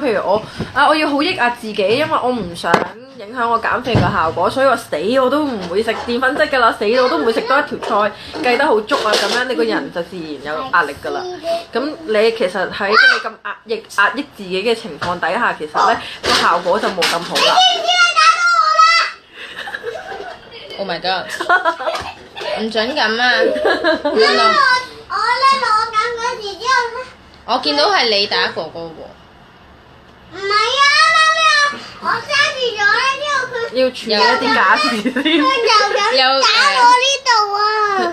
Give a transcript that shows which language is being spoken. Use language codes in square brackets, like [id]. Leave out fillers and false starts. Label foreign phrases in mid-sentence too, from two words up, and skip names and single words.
[yue] 譬如我要好抑壓自己，因為我唔想影響我減肥嘅效果，所以我死我都唔會食澱粉質㗎啦，死我都唔會食多一條菜，計得好足啊，咁樣你個人就自然有壓力㗎啦。咁你其實喺你咁壓抑自己嘅情況底下，其實咧個效果就冇咁好啦。 [en] Oh my god！ [yue] 唔準咁啊！我咧攞緊嗰時之後咧，我見到係你打哥哥喎。唔係啊，媽咪，我揸住咗咧之後佢要處理一啲假事先。佢又打我呢度啊！